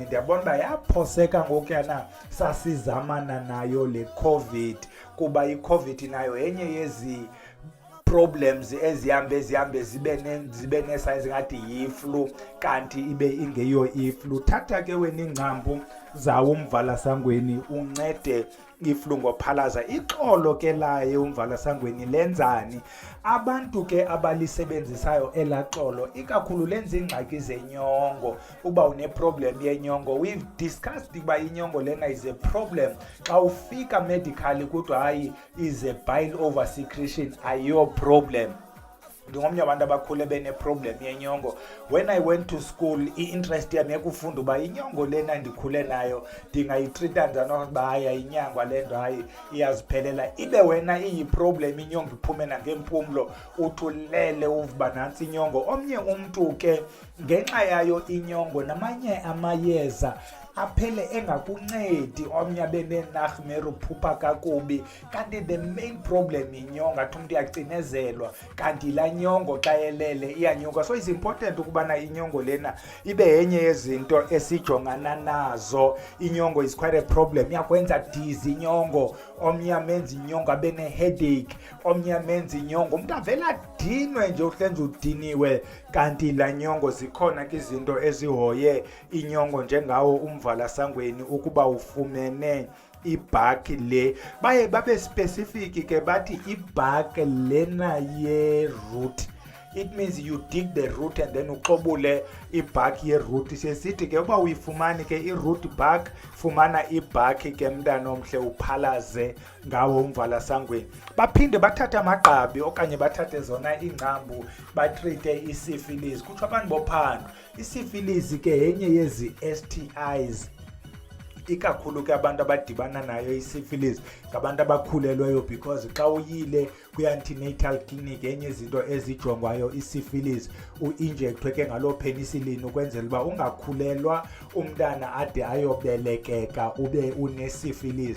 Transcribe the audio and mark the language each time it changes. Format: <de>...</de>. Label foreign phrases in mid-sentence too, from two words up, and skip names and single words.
<xh>Ndiyabona uba yaphoseka ngokuyana sasizamana nayo le COVID, kuba i-COVID nayo yenye yezi problems ezihambe zibe nesayizi ngathi yi-flu kanti ibe ingeyo i-flu. Thatha ke wena ingcambu zawo umvalasangweni uncede iflu ngophalaza. Ixolo ke laye umvalasangweni lenzani? Abantu ke abalisebenzisayo elaxolo ikakhulu lenza ingxaki zenyongo. Uba une-problem yenyongo,</xh> <en>we've discussed</en> <xh>ukuba inyongo lena</xh> <en>is a problem.</en> <xh>Xa ufika</xh> <en>medically</en> <xh>kuthiwa hayi</xh> <en>is a bile over secretion,</en> <xh>ayiyo problem. Ndingomnye abantu abakhule bene-problem yenyongo.</xh> <en>When I went to school,</en> <xh>i-interest yami yakufunda uba inyongo lena ndikhule nayo ndingayitrita njani, uba hayi ayinyangwa le nto, hayi iyaziphelela. Ibe wena iyi-problem inyongo iphume nangempumlo, uthulele uvuba nantsi inyongo. Omnye umntu ke ngenxa yayo inyongo namanye amayeza aphele engakuncedi, omnye abenenarhmere, uphupha kakubi, kanti</xh> <en>the main problem</en> <xh>inyongo. Athi umntu uyacinezelwa kanti laa nyongo xa elele iyanyuka.</xh> <en>So it's important</en> <xh>ukubana inyongo lena ibe yenye yezinto esijongana nazo.</xh> <en>Inyongo is quite a problem.</en> <xh>Iyakwenza dizzy inyongo, omnye amenza inyongo abe ne-headache, omnye amenza inyongo umntu avela dinwe nje uhlenza udiniwe, kanti laa nyongo zikhona ke izinto ezihoye inyongo njengawo umvalasangweni. Ukuba ufumene ibhaki le, baye babe specific ke bathi ibhaki lena ye-root.</xh> <en>It means you dig the root and then</en> <xh>uxobule ibhaki ye-root. Sesithi ke uba uyifumani ke</xh> <en>i-root bark,</en> <xh>fumana ibhaki ke mntana omhle uphalaze ngawo umvalasangweni. Baphinde bathathe amagqabi okanye bathathe zona ingcambu batrite i-syphilis. Kuthiwa abantu bophando, i-syphilis ke yenye yezi STIs ikakhulu ke abantu abadibana nayo i-syphilis ngabantu abakhulelweyo, because xa uyile</xh> <en>kwi-antenatal clinic</en> <xh>enye izinto ezijongwayo i-syphilis u-injectwe ke ngaloo penicillin ukwenzela uba ungakhulelwa umntana ade ayobelekeka ube une-syphilis.</xh>